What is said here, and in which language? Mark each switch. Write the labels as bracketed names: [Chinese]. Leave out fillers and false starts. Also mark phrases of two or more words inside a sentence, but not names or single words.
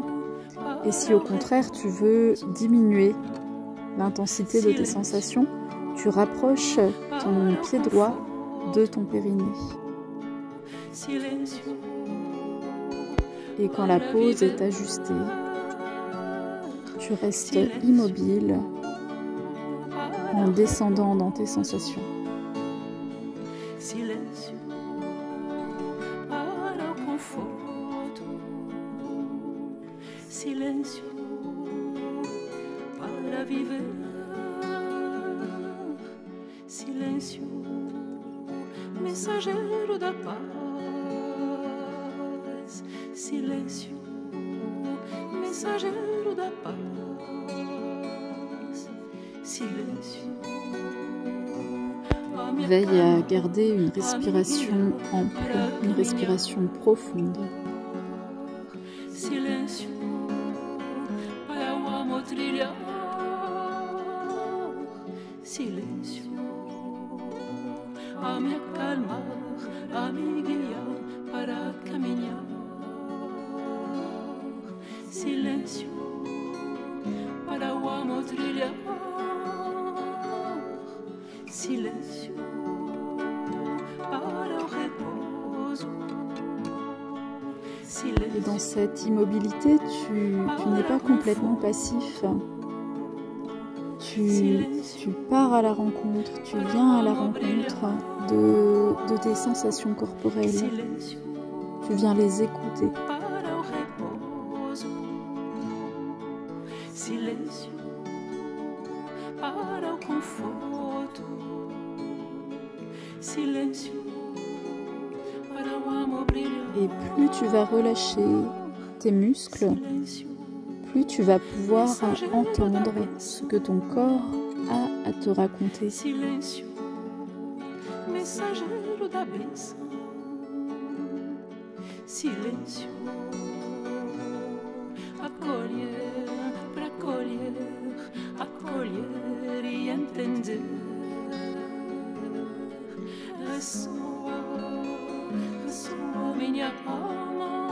[French] Et si au contraire tu veux diminuer l'intensité de tes sensations, tu rapproches ton pied droit de ton périnée. Et quand la pose est ajustée, tu restes immobile en descendant dans tes sensations. [Portuguese] Silencio para viver, silencio mensageiro da paz, silêncio, mensageiro da paz, silêncio. [French] Veille à garder une respiration ample, une respiration profonde. [Portuguese] Silêncio, para o amor trilhar. Silêncio, a me acalmar, a me guiar para caminhar. Silêncio, para o amor trilhar. Silêncio, para o repouso. [French] Et dans cette immobilité, tu n'es pas complètement passif. Tu pars à la rencontre, tu viens à la rencontre de tes sensations corporelles. Tu viens les écouter. [Portuguese] Silêncio, para o conforto. Silêncio, para o amor brilhant. [French] Et plus tu vas relâcher tes muscles, plus tu vas pouvoir entendre ce que ton corps a à te raconter. [Portuguese] Silêncio, mensageiro da bênção. Silêncio, acolher, para colher, acolher e entender. Ressoa minha alma.